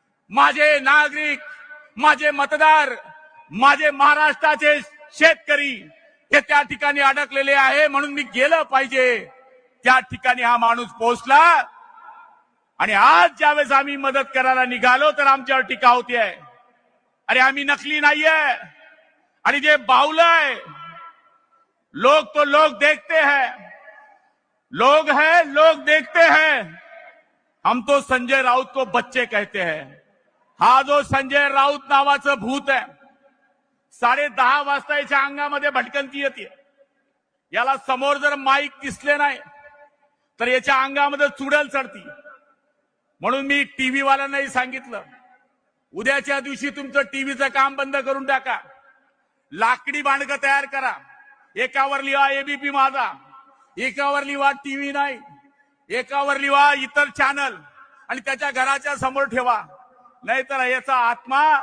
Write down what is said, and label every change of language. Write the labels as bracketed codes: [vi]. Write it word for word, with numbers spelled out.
[mr] माझे नागरिक, माझे मतदार, माझे महाराष्ट्राचे शेतकरी हे त्या ठिकाणी अडकलेले आहे, म्हणून मी गेलं पाहिजे. त्या ठिकाणी हा माणूस पोहोचला. आणि आज ज्यावेळेस आम्ही मदत करायला निघालो तर आमच्यावर टीका होती आहे. अरे आम्ही नकली नाहीये. आणि जे बाहुलं आहे, [hi] लोग तो लोग देखते हैं, लोग हैं लोग देखते हैं, हम तो संजय राऊत को बच्चे कहते हैं. [mr] हा जो संजय राऊत नावाचं भूत आहे, साडे दहा वाजता याच्या अंगामध्ये भटकंती येते. याला समोर जर माईक दिसले नाही तर याच्या अंगामध्ये चुडल चढती. म्हणून मी टीव्हीवाल्यांनाही सांगितलं, उद्याच्या दिवशी तुमचं टीव्हीचं काम बंद करून टाका, लाकडी बांधकं तयार करा, एकावर लिहा एबीपी माझा, एकावर लिहा टीव्ही नाही, एकावर लिहा इतर चॅनल, आणि त्याच्या घराच्या समोर ठेवा. नाहीतर याचा आत्मा